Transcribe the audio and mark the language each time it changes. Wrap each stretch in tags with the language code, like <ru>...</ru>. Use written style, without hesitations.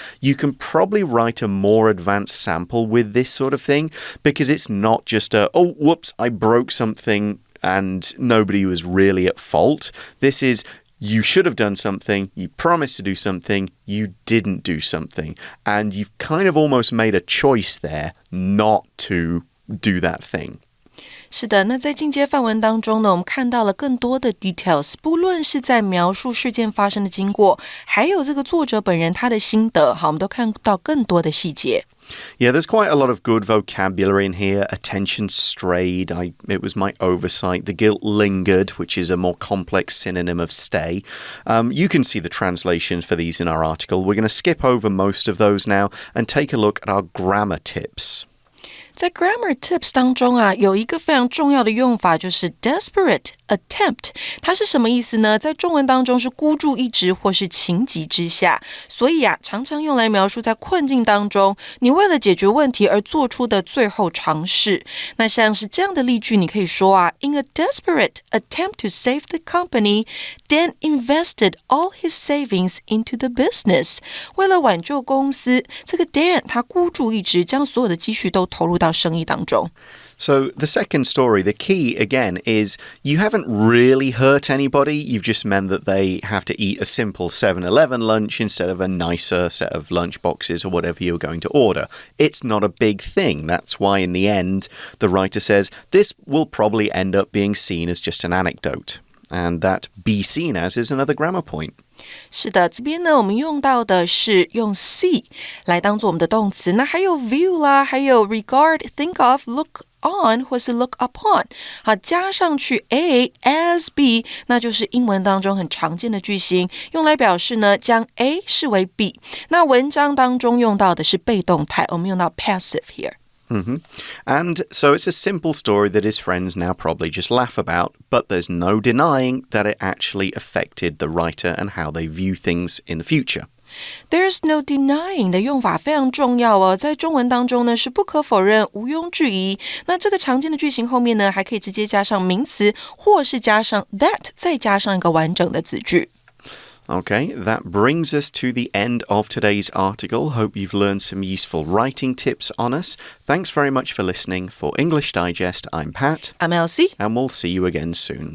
<en>You can probably write a more advanced sample with this sort of thing because it's not just oh, whoops, I broke something and nobody was really at fault. This is, you should have done something, you promised to do something, you didn't do something. And you've kind of almost made a choice there not to do that thing.</en> <zh>是的，那在进阶范文当中呢，我们看到了更多的 details， 不论是在描述事件发生的经过，还有这个作者本人他的心得，好，我们都看到更多的细节。</zh> <en>Yeah, there's quite a lot of good vocabulary in here. Attention strayed. It was my oversight. The guilt lingered, which is a more complex synonym of stay. You can see the translations for these in our article. We're going to skip over most of those now and take a look at our grammar tips.</en> <zh>在 grammar tips 当中啊，有一个非常重要的用法就是 desperate attempt， 它是什么意思呢？在中文当中是孤注一掷或是情急之下，所以啊，常常用来描述在困境当中，你为了解决问题而做出的最后尝试。那像是这样的例句，你可以说啊</zh> <en>，In a desperate attempt to save the company, Dan invested all his savings into the business。</en> <zh>为了挽救公司，这个 Dan 他孤注一掷，将所有的积蓄都投入到生意当中。</zh> <en>So the second story, the key again is you haven't really hurt anybody. You've just meant that they have to eat a simple 7-Eleven lunch instead of a nicer set of lunch boxes or whatever you're going to order. It's not a big thing. That's why in the end, the writer says this will probably end up being seen as just an anecdote. And that be seen as is another grammar point.</en> <zh>是的，这边呢，我们用到的是用 see 来当做我们的动词，那还有 view 啦，还有 regard, think of, look on 或是 look upon， 好，加上去 A as B， 那就是英文当中很常见的句型，用来表示呢将 A 视为 B。那文章当中用到的是被动态，我们用到</zh> <en>passive here。</en> <zh>Mm-hmm.</zh> <en>And so it's a simple story that his friends now probably just laugh about, but there's no denying that it actually affected the writer and how they view things in the future. There's no denying</en> <zh>的用法非常重要哦，在中文当中呢是不可否认、毋庸置疑。那这个常见的句型后面呢，还可以直接加上名词，或是加上 that， 再加上一个完整的子句。</zh> <en>Okay, that brings us to the end of today's article. Hope you've learned some useful writing tips on us. Thanks very much for listening. For English Digest, I'm Pat. I'm Elsie. And we'll see you again soon.</en>